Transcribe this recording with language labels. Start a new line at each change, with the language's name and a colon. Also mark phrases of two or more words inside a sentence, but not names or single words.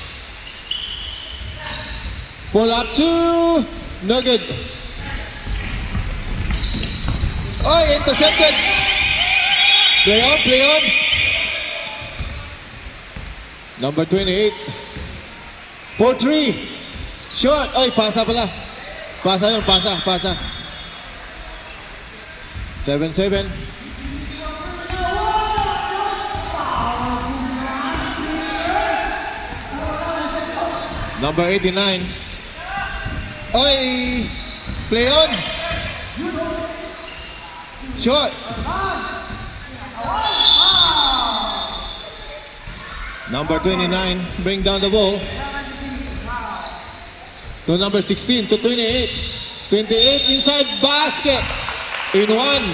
English: Pull up 2. No good. Oh, intercepted. Play on, play on. Number 28. For 3. Short.
Filipino: Oy, pasa pala. Pasa yun, pasa, pasa. 7-7.
English: Number 89. Oy, play on. Short. Number 29, bring down the ball. To number 16, to 28. 28 inside basket. In 1.